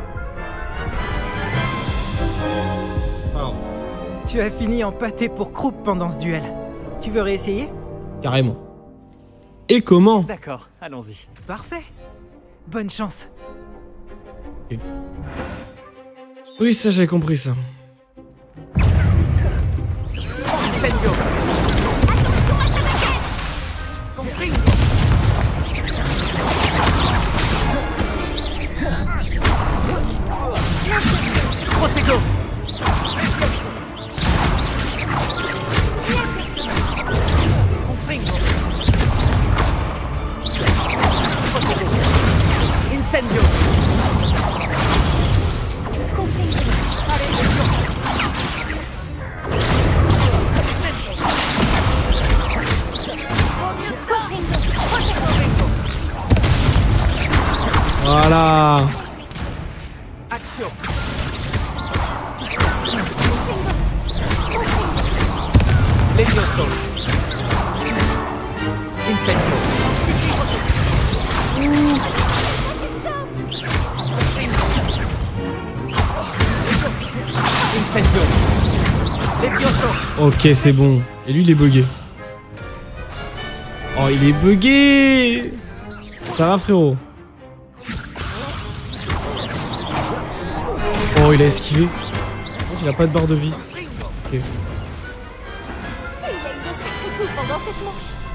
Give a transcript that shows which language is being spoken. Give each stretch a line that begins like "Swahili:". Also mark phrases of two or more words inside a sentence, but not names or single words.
French: Wow. Tu as fini en pâté pour croupe pendant ce duel. Tu veux réessayer? Carrément. Et comment? D'accord, allons-y. Parfait. Bonne chance. Ok. Oui, ça j'ai compris ça. Incendio. Protego. Incendio. Voilà. Action. Levioso. Incendio. Incendio. Levioso. Ok, c'est bon. Et lui, il est bugué. Oh, il est bugué. Ça va, frérot? Oh, il a esquivé. Oh, il a pas de barre de vie. Ok. Il a eu de sacrés coups pendant cette manche.